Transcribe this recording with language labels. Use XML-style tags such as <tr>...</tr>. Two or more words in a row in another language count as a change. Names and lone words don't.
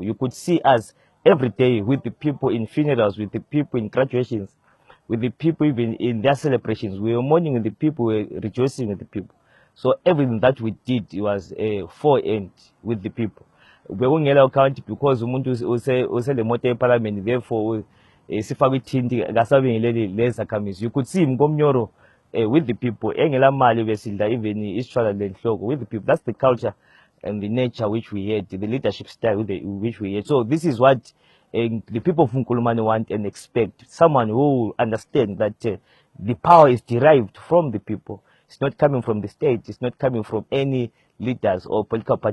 <en>You could see us every day with the people in funerals, with the people in graduations, with the people even in their celebrations. We were mourning with the people, we were rejoicing with the people. So everything that we did was for end with the people. We won't allow county because umuntu use</en> <nd>le moto</nd> <en>parliament, therefore</en> <nd>sifakwe ithindi kasabengileli lezakhamizi.</nd> <en>You could see Mngomnyoro with the people,</en> <nd>engela mali besidla even isitshwala lenhloko</nd> <en>with the people. That's the culture and the nature which we had, the leadership style which we had. So this is what And the people of Nkulumane want and expect someone who will understand that the power is derived from the people. It's not coming from the state. It's not coming from any leaders or political parties.</en>